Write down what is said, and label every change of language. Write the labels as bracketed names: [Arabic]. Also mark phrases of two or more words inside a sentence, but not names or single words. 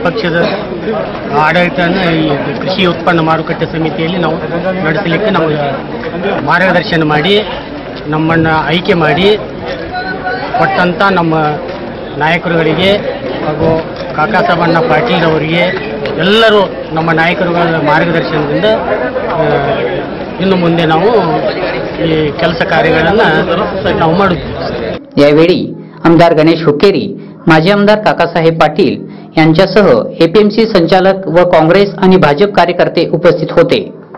[Kannada] ಪಕ್ಷದ ಆಡಳಿತವನ್ನು ಈ ಕೃಷಿ ಉತ್ಪನ್ನ ಮಾರುಕಟ್ಟೆ ಸಮಿತಿಯಲ್ಲಿ ನಾವು ನಡೆಸಲಿಕ್ಕೆ ನಮಗೆ ಮಾರ್ಗದರ್ಶನ ಮಾಡಿ ನಮ್ಮನ್ನು ಆಯ್ಕೆ ಮಾಡಿ ಕೊಟ್ಟಂಥ ನಮ್ಮ ನಾಯಕರುಗಳಿಗೆ ಹಾಗೂ ಕಾಕಾ ಸಾಬಣ್ಣ ಪಾಟೀಲ್ ಅವರಿಗೆ ಎಲ್ಲರೂ ನಮ್ಮ ನಾಯಕರುಗಳ ಮಾರ್ಗದರ್ಶನದಿಂದ ಇನ್ನು ಮುಂದೆ ನಾವು ಈ ಕೆಲಸ ಕಾರ್ಯಗಳನ್ನು ನಾವು ಮಾಡುತ್ತೇವೆ. [Marathi] यावेळी आमदार गणेश हुक्केरी, माजी आमदार काकासाहेब पाटील यांच्यासह एपीएमसी संचालक व काँग्रेस आणि भाजप कार्यकर्ते उपस्थित होते.